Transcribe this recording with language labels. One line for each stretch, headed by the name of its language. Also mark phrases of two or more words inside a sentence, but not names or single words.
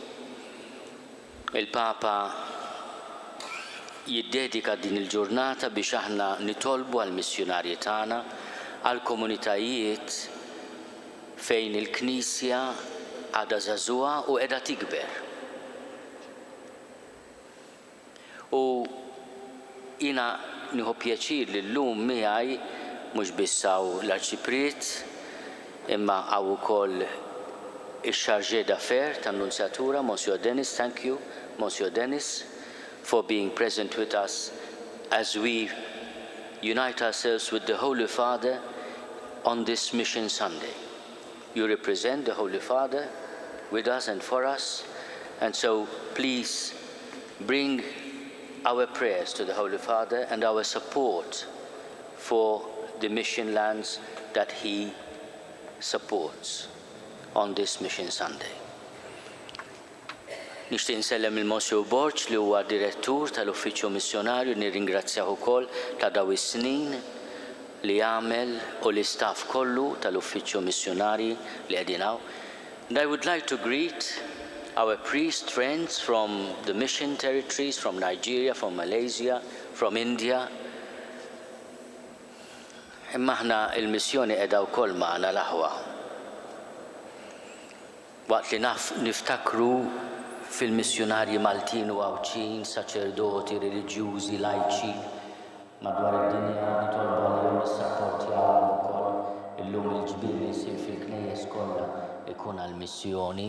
Maltese: Il-Papa jiddedika din il-ġurnata biex aħna nitolbu għall-missjonarji tagħna, għall-komunitajiet fejn il-Knisja għadha żagħżugħa u qiegħda tikber. U jiena nieħu pjaċir li llum miegħi mhux biss hawn l-Arċipriet, imma hawn ukoll ix-
French: Chargé d'Affaires
Maltese: tan-Nunzjatura, Monsieur Dennis.
English: Thank you, Monsieur Dennis, for being present with us as we unite ourselves with the Holy Father on this Mission Sunday. You represent the Holy Father with us and for us, and so please bring our prayers to the Holy Father and our support for the mission lands that he supports on this Mission Sunday.
Maltese: Nixtieq nsellem il-Monsiur Borġ li huwa direttur tal-Uffiċċju Missjonarju, nirringrazzjah ukoll ta' dawn is-snin li għamel u l-istaff kollu tal-Uffiċċju Missjonarji li qegħdin hawn.
English: And I would like to greet our priest friends from the mission territories, from Nigeria, from Malaysia, from India.
Maltese: Imma aħna il-missjoni qiegħda wkoll magħna l-aħwa. Waqt li niftakru fil-missjonarji Maltin u Għawċin, saċerdoti, reliġjużi, lajċi madwar id-dinja nitolbu għalihom nissapportjawhom ukoll illum il-ġbir li jsir fil-knejjes kollha ikun għall-missjoni.